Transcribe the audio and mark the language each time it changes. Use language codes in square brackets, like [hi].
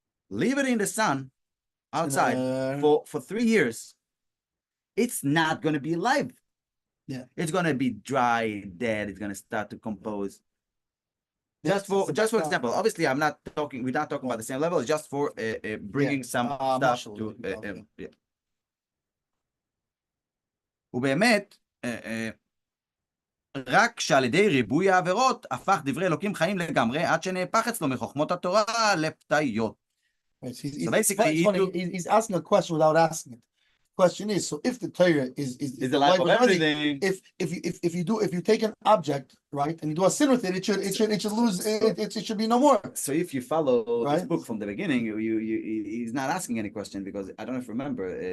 [en] Leave it in the sun outside for 3 years. It's not going to be alive. Yeah, it's going to be dry, dead. It's going to start to compose. Just for example, obviously we're not talking about the same level. It's just for bringing some stuff to [he] ובאמת, רק שעל ידי ריבוי העבירות הפך דברי אלוקים חיים לגמרי עד שנהפך אצלו מחוכמות התורה לפתאיות. [en] So basically, he's asking a question without asking it. Question is, so if the Torah is the life of everything, if you take an object, right, and you do a sin with it, it should lose it should be no more. So if you follow this book from the beginning, he's not asking any question because I don't know if you remember.